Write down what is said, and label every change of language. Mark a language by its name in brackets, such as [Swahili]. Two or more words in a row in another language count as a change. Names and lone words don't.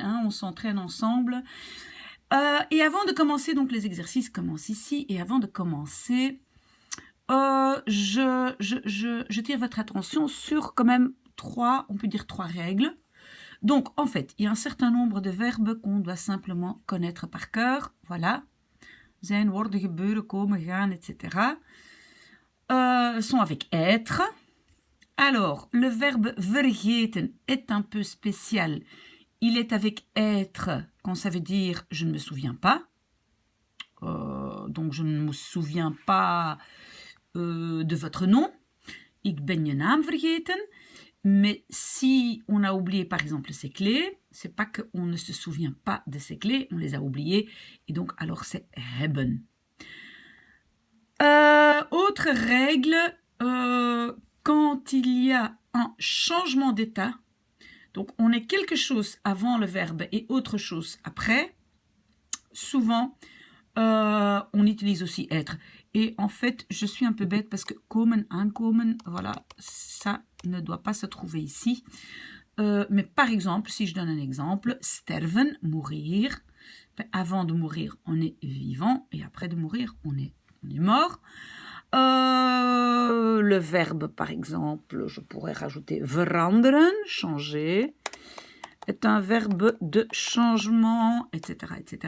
[French] Hein, on s'entraîne ensemble. Et avant de commencer, donc les exercices commencent ici. Et avant de commencer, je tire votre attention sur quand même trois règles. Donc, en fait, il y a un certain nombre de verbes qu'on doit simplement connaître par cœur. Voilà. [Dutch] Zijn, worden, gebeuren, komen, gaan, [French] etc. Sont avec être. Alors, le verbe vergeten est un peu spécial. Il est avec être quand ça veut dire je ne me souviens pas. Donc, je ne me souviens pas de votre nom. [Dutch] Ik ben je naam vergeten. [French] Mais si on a oublié par exemple ses clés, c'est pas qu'on ne se souvient pas de ses clés, on les a oubliées et donc alors c'est hebben. Autre règle, quand il y a un changement d'état, donc on est quelque chose avant le verbe et autre chose après, souvent on utilise aussi être. Et en fait, je suis un peu bête parce que [Dutch] komen, aankomen, [French] voilà, ça ne doit pas se trouver ici. Mais par exemple, si je donne un exemple, sterven, mourir. Ben, avant de mourir, on est vivant et après de mourir, on est mort. Le verbe, par exemple, je pourrais rajouter veranderen, changer, est un verbe de changement, etc., etc.